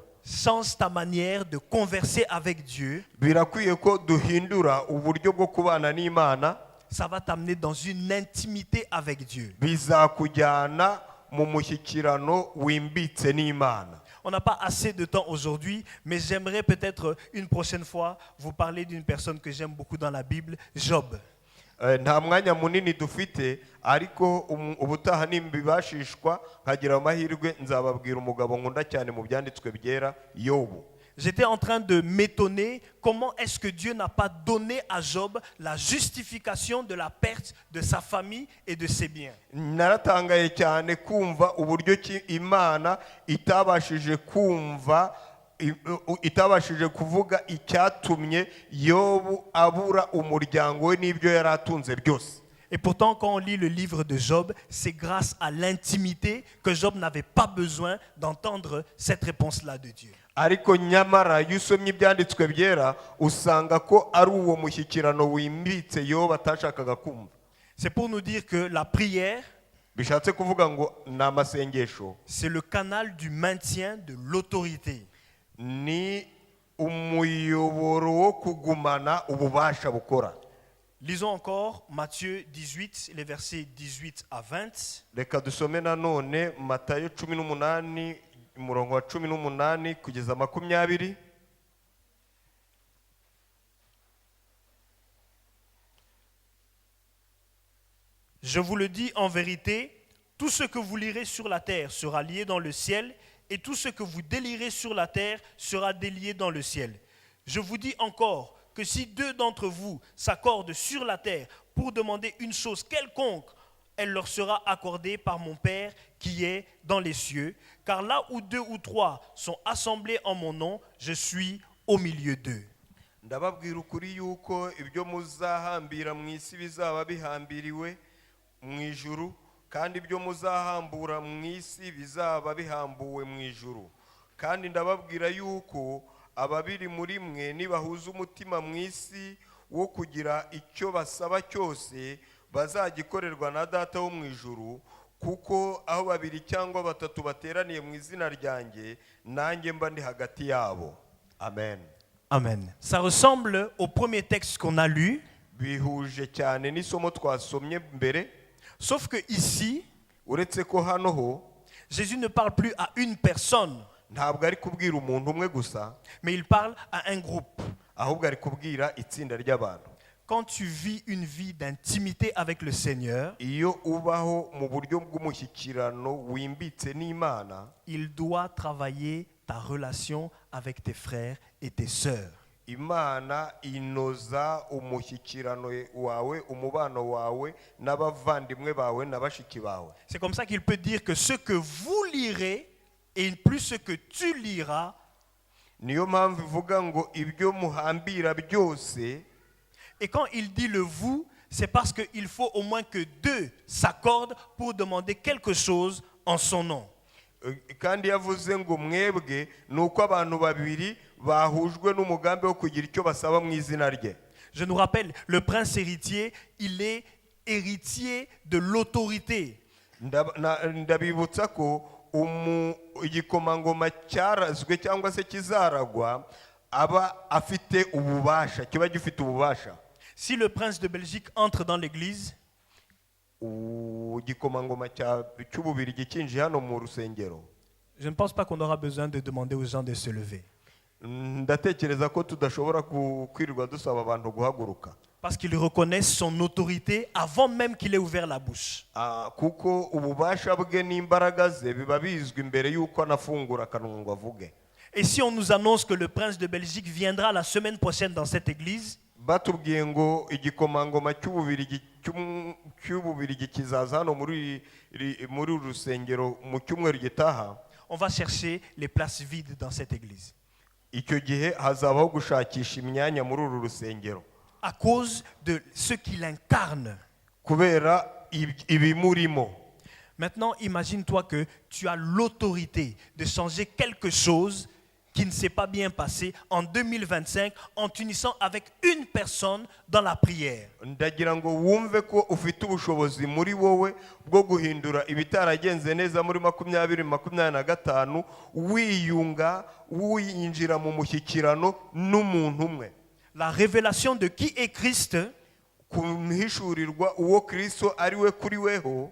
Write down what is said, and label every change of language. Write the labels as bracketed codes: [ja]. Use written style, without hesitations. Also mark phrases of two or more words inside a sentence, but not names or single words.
[fr] Change ta manière de converser avec Dieu, [rw] Birakwiye ko duhindura uburyo bwo kubana n'Imana, [fr] ça va t'amener dans une intimité avec Dieu. [rw] bizakujyana mu mushyikirano wimbitse n'Imana. [fr] On n'a pas assez de temps aujourd'hui, mais j'aimerais peut-être une prochaine fois vous parler d'une personne que j'aime beaucoup dans la Bible, Job. [rw] Nta mwanya munini dufite, ariko ubutaha nimbibashishwa nkagira amahirwe nzababwira umugabo nkunda cyane mu byanditswe byera, Yobu. [fr] J'étais en train de m'étonner comment est-ce que Dieu n'a pas donné à Job la justification de la perte de sa famille et de ses biens. [rw] Naratangaye cyane kumva uburyo ki Imana itabashije kuvuga icyatumye Yobu abura umuryango we n'ibyo yari atunze byose. [fr] Et pourtant, quand on lit le livre de Job, c'est grâce à l'intimité que Job n'avait pas besoin d'entendre cette réponse-là de Dieu. [rw] Ariko nyamara iyo usomye ibyanditswe byera usanga ko ari uwo mushyikirano wimbitse Yobu atashakaga kumva. [fr] C'est pour nous dire que la prière, [rw] Bishatse kuvuga ngo ni amasengesho, [fr] c'est le canal du maintien de l'autorité. [rw] ni umuyoboro wo kugumana ububasha bukora. [fr] Lisons encore Matthieu 18, les versets 18 à 20. [rw] Reka dusome nanone Matayo 18 umurongo wa 18 kugeza 20. [fr] Je vous le dis en vérité, tout ce que vous lirez sur la terre sera lié dans le ciel, et tout ce que vous délierez sur la terre sera délié dans le ciel. Je vous dis encore que si 2 d'entre vous s'accordent sur la terre pour demander une chose quelconque, elle leur sera accordée par mon Père qui est dans les cieux. Car là où 2 ou 3 sont assemblés en mon nom, je suis au milieu d'eux. [rw] Ndababwira ukuri yuko ibyo muzahambira mu isi bizaba bihambiriwe mu ijuru, kandi ibyo muzahambura mu isi bizaba bihambuwe mu ijuru. Kandi ndababwira yuko ababiri muri mwe nibahuza umutima mu isi wo kugira icyo basaba cyose bazagikorerwa na Data wo mu ijuru, kuko aho 2 cyangwa 3 bateraniye mu izina ryanjye, nanjye mba ndi hagati yabo. Amen. Amen. [fr] Ça ressemble au premier texte qu'on a lu, [rw] Bihuje cyane n'isomo twasomye mbere, [fr] sauf que ici, [rw] uretse ko hano ho [fr] Jésus ne parle plus à une personne, [rw] ntabwo ari kubwira umuntu umwe gusa, [fr] mais il parle à un groupe. [rw] ahubwo ari kubwira itsinda ry'abantu. [fr] Quand tu vis une vie d'intimité avec le Seigneur, [rw] Iyo ubaho mu buryo bw'umushyikirano wimbitse n'Imana, [fr] il doit travailler ta relation avec tes frères et tes sœurs. [rw] Imana inoza umushyikirano wawe, umubano wawe n'abavandimwe bawe na bashiki bawe. [fr] C'est comme ça qu'il peut dire que ce que vous lirez et plus ce que tu liras, [rw] Niyo mpamvu ivuga ngo ibyo muhambira byose. [fr] et quand il dit le vous, c'est parce qu'il faut au moins que 2 s'accordent pour demander quelque chose en son nom. [rw] Kandi yavuze ngo mwebwe nuko abantu babiri bahujwe n'umugambi wo kugira icyo basaba mu izina rye. [fr] Je nous rappelle, le prince héritier, il est héritier de l'autorité. [rw] ndabibutsa ko igikomangoma cyarazwe cyangwa se kizaragwa aba afite ububasha, kiba gifite ububasha. [fr] Si le prince de Belgique entre dans l'église, [rw] Igikomangoma cy'Ububirigi kinjiye hano mu rusengero, [fr] je ne pense pas qu'on aura besoin de demander aux gens de se lever. [rw] ndatekereza ko tudashobora kwirirwa dusaba abantu guhaguruka. [fr] Parce qu'ils reconnaissent son autorité avant même qu'il ait ouvert la bouche. [rw] Kuko ububasha bwe n'imbaraga ze biba bizwi mbere y'uko anafungura akanwa ngo avuge. [fr] Et si on nous annonce que le prince de Belgique viendra la semaine prochaine dans cette église, [rw] batubwiye ngo igikomangoma cy'Ububirigi kizaza hano muri uru rusengero mu cyumweru gitaha, [fr] on va chercher les places vides dans cette église. [rw] icyo gihe hazabaho gushakisha imyanya muri uru rusengero. [fr] À cause de ce qu'il incarne. [rw] Kubera ibimurimo. [fr] Maintenant, imagine-toi que tu as l'autorité de changer quelque chose qui ne s'est pas bien passé en 2025 en t'unissant avec une personne dans la prière. [rw] Ndagira ngo wumve ko ufite ubushobozi muri wowe bwo guhindura ibitaragenze neza muri 2025 wiyinjira mu mushyikirano n'umuntu umwe. [fr] La révélation de qui est Christ [rw] kumhishurirwa uwo Kristo ari we kuri weho